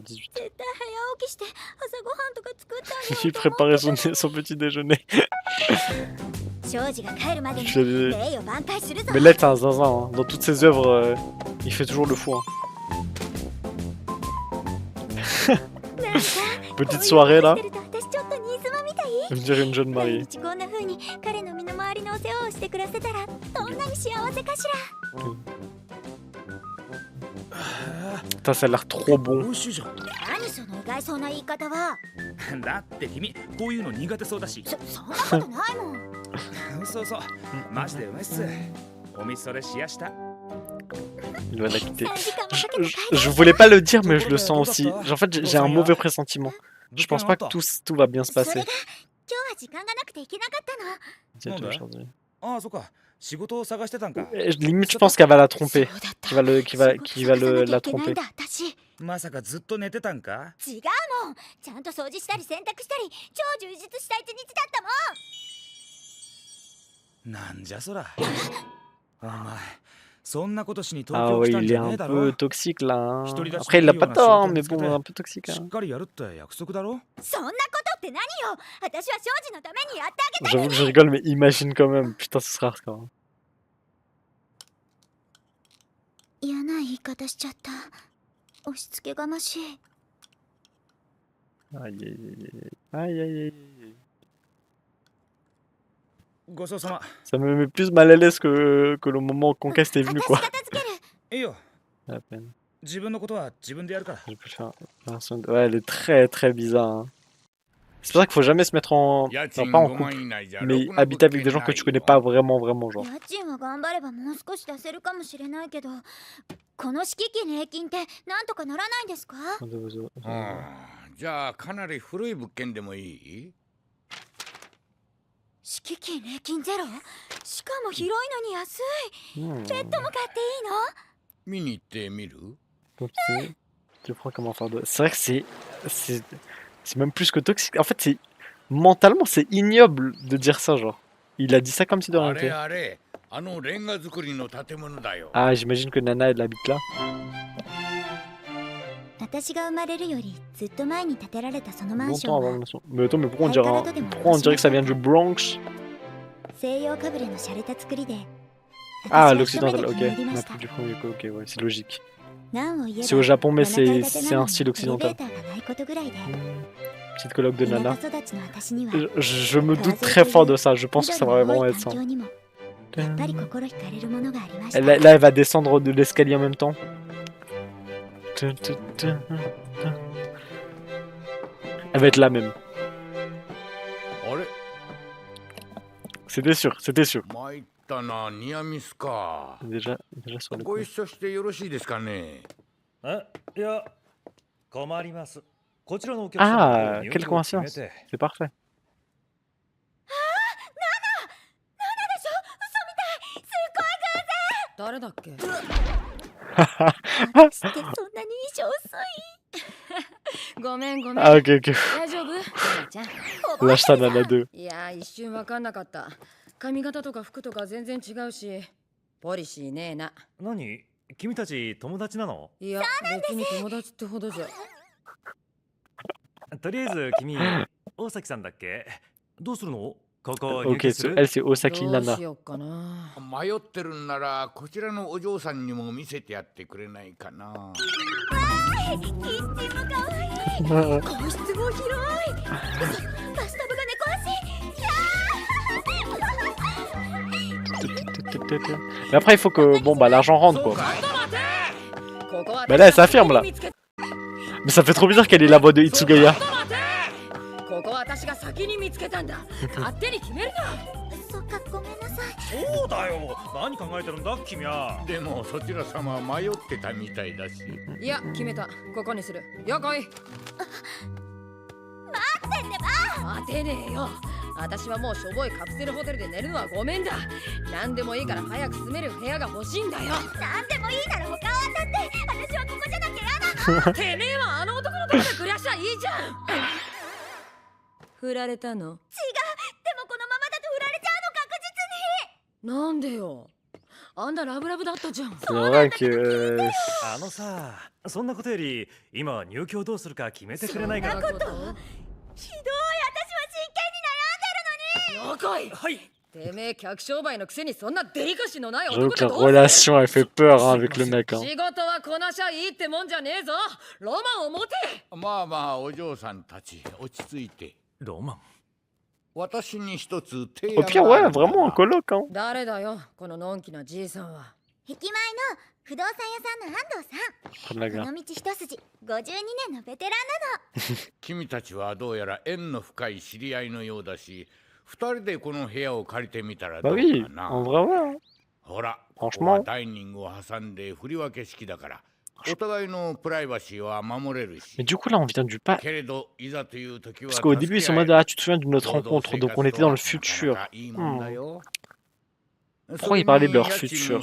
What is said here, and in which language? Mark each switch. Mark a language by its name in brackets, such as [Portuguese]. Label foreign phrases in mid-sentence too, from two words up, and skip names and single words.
[Japanese] 絶対早起きして朝ごはんとか作ってあげ [French] Il [Japanese] ようと思 [French] préparait [Japanese] って [French] son petit déjeuner. [Japanese] 庄司が帰るまでに [French] Je l'ai- [Japanese] 礼を挽回するぞ。 [French] Mais là, c'est un zinzin. Hein. Dans toutes ses œuvres, il fait toujours le fou. Hein. [Japanese] なんか [French] Petite soirée là. [Japanese] こういうことしてると私ちょっと新妻みたい。 [French] On dirait une jeune [Japanese] 毎 [French] mariée. [Japanese] 日こんな風に彼の身の回りのお世話をしてくれせたらどんなに幸せかしら。 [French] Putain, ça a l'air trop [Japanese] 美 [French] bon. [Japanese] 味しいじゃん。何その意外そうな言い方は。だって君こういうの苦手そうだし。そんなことないもん。そうそう。マジでうまいっす。おみそれしやした。 [French] Il va la quitter. [Japanese] 3 時間もかけて帰って [French] Je voulais pas le dire, mais je le sens aussi. En fait, j'ai un mauvais pressentiment. Je pense pas que tout va bien se [Japanese] それ [French] passer. [Japanese] が今日は時間がなくて行けなかったの。 [French] C'est Non, bah. aujourd'hui. [Japanese] ああ、そっか。仕事を探してたんか。 [French] Limite, je pense qu'elle va la [Japanese] そう [French] tromper. [Japanese] だった [French] Qui va la [Japanese] 仕事探さなきゃいけない [French] tromper. [Japanese] んだ私。まさかずっと寝てたんか。違うもん。ちゃんと掃除したり洗濯したり超充実した一日だったもん。なんじゃそら。お前、そんなことしに東 [French] Ah [Japanese] 京 [French] ouais, [Japanese] 来たん [French] il [Japanese] じ [French] est [Japanese] ゃねえ [French] un [Japanese] だろ [French] peu。toxique là. Hein. Hitori dashi Après, il a pas milieu tort, [Japanese] na [French] mais [Japanese] shoujo [French] bon, [Japanese] tsuke [French] un peu toxique. [Japanese] し [French] Hein. [Japanese] っかりやるって約束だろ。そんなことって何よ。私は庄司のためにやってあげた [French] J'avoue que je rigole, mais imagine quand même. Putain, ce sera hardcore. [Japanese] 嫌な言い方しちゃった。押し付けがましい。 [French] Aïe, aïe, aïe, aïe, aïe, aïe, aïe. [Japanese] ごちそうさま。 [French] Ça me met plus mal à l'aise que le moment où Conquest est venu, [Japanese] 私 [French] quoi. [Japanese] 片付ける。いいよ。 [French] À peine. [Japanese] 自分のことは自分でやるから。 [French] Je peux faire. Ouais, elle est très très bizarre. Hein. C'est pour ça qu'il faut jamais se mettre en. Enfin, pas en couple, mais habiter avec des gens que tu connais pas vraiment, vraiment, genre. [Japanese] 家賃は頑張ればもう少し出せるかもしれないけど、この敷金礼金ってなんとかならないんですか？じゃあかなり古い物件でもいい？敷金礼金ゼロ？しかも広いのに安い。 Hmm. ベッドも買っていいの？見に行ってみる？ [French] Donc, tu prends comment faire de. C'est vrai que c'est même plus que toxique. En fait, c'est mentalement, c'est ignoble de dire ça, genre. Il a dit ça comme si de rien [Japanese] あれ [French] n'était. [Japanese] あれ、あのレンガ造りの建物だよ。 [French] Ah, j'imagine que Nana elle habite là. [Japanese] 私が生まれるよりずっと前に建てられたそのマンショ [French] Longtemps [Japanese] ン [French] avant [Japanese] は [French] le nation. Mais attends, mais pourquoi on dirait que ça vient du Bronx? [Japanese] 西洋かぶれの洒落た作りで、 [French] Ah, [Japanese] 私は一目 [French] l'occidental, [Japanese] で [French] ok. [Japanese] 気に入り [French] On [Japanese] ま [French] a [Japanese] した。 [French] plus du premier coup, ok, ouais, c'est logique. [Japanese] なんを言えば [French] C'est au Japon, mais [Japanese] 7階建て [French] c'est [Japanese] なの [French] un [Japanese] に [French] style [Japanese] エレベ [French] occidental. [Japanese] ーターがないことぐらいで、 [French] Petite colloque de [Japanese] 田 [French] Nana. [Japanese] 舎育ちの私には [French] Je me doute très fort de ça, je pense que ça va vraiment être ça. [Japanese] 環境にもやっぱり心惹かれるものがありました。 [French] Là, elle va descendre de l'escalier en même temps. Elle va être là même. [Japanese] あれ、 [French] C'était sûr, c'était sûr. [Japanese] 参ったな、ニアミスか。 [French] Déjà sur le [Japanese] ご [French] coup. [Japanese] 一緒してよろしいですかね。いや、困ります。こちらのお客様 [French] Ah, quelle coïncidence. C'est parfait. [Japanese] 誰だっけ？してそんなに印象薄い。ごめん。 [French] Ah, ok, ok. [Japanese] 大丈夫？ナナちゃん。 [French] Lâche ta Nana 2. [Japanese] いや一瞬わかんなかった。髪型とか服とか全然違うし、ポリシーねえな。何？君たち友達なの？いや別に友達ってほどじゃ。とりあえず君、大崎さんだっけ？どうするの？ここ入 [French] Ok, [Japanese] 居する？ [French] elle c'est Osaki [Japanese] どう [French] Nana. [Japanese] しよっかな。迷ってるんならこちらのお嬢さんにも見せてやってくれないかな。キッチンも可愛い。個室も広い。嘘、バスタブが猫足。いやー [French] Mais après, il faut que bon bah l'argent rentre quoi. Bah là, elle s'affirme là. Mais ça fait trop bizarre qu'elle ait la voix de Hitsugaya. [Japanese] ここは私が先に見つけたんだ。勝手に決めるな。そっか、ごめんなさい。そうだよ。何考えてるんだ君は。でもそちら様は迷ってたみたいだし。いや、決めた。ここにする。よこい。待ってってば。待てねえよ。私はもうしょぼいカプセルホテルで寝るのはごめんだ。何でもいいから早く住める部屋が欲しいんだよ。なんでもいいなら他は当たって。私はここじゃなきゃ嫌なの。てめえはあの男のとこで暮らしゃいいじゃん。振られたの？違う。でもこのままだと振られちゃうの、確実に。なんでよ。あんなラブラブだったじゃん。 [French] C'est vrai que. [Japanese] あのさ、そんなことより今は入居どうするか決めてくれないかな。ひどい、私は真剣に悩んでるのに。よこい。はい。てめえ客商売のくせにそんなデリカシーのない [French] J'avoue [Japanese] 男 [French] que [Japanese] で [French] la [Japanese] どうする。 [French] relation elle fait peur hein, avec le mec. Hein. [Japanese] 仕事はこなしゃいいってもんじゃねえぞ。ロマンを持て。まあまあお嬢さんたち落ち着いて。ロマン。私に一つ提 [French] Au [Japanese] 案 [French] pire, [Japanese] があ [French] ouais, [Japanese] るんだ [French] vraiment en coloc. Hein. [Japanese] 誰だよ、こののんきなじいさんは。駅前の不動産屋さんの安藤さん。 [French] Comme la [Japanese] こ [French] gare. [Japanese] の道一筋52年のベテランなの。君たちはどうやら縁の深い知り合いのようだし、二人でこの部屋を借りてみたらど [French] Bah [Japanese] う [French] oui, [Japanese] かな。 [French] en vrai, ouais. [Japanese] ほら、 [French] Franchement [Japanese] ここはダイニングを挟んで振り分け式だから、お互いのプライバシーは守れるし。 [French] Mais du coup, là, on vient du pas. [Japanese] けれどいざという時は [French] Parce qu'au début, ils sont en mode ah, tu te souviens de notre rencontre, donc on était dans le futur. Pourquoi ils parlaient de leur futur?